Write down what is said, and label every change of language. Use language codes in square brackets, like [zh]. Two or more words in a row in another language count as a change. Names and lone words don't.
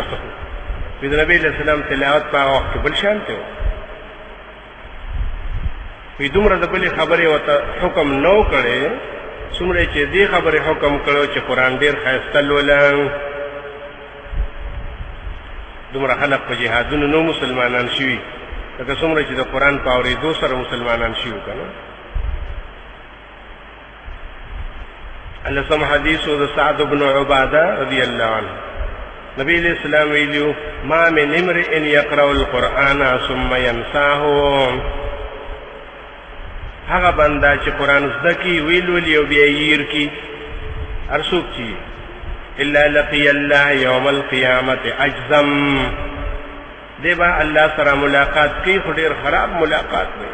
[ps] د نبی علیہ السلام تلاوت په هغه وخت کې بل شان ته وی دومره د بلې خبرې ورته حکم نو کړی څومره چې دې خبرې حکم کړو چې قرآن ډېر ښایسته لوله. دومره خلق په جهادونو نو مسلمانان شوي لکه څومره چې د قرآن په اورېدو سره مسلمانان شوي که نه. لسم حدیثو د سعد بن عباده رضی الله عنه نبی علیہ السلام ویلیو [ar] ما من امرئ یقرأ القرآن ثم ينساه، [ps] هغه بنده چې قرآن زده کی ویلولي او بیا یې کی هر څوک چې [ar] الا لقي الله یوم القیامت اجزم، [ps] دی با الله سره ملاقات کوي خو ډېر خراب ملاقات وي.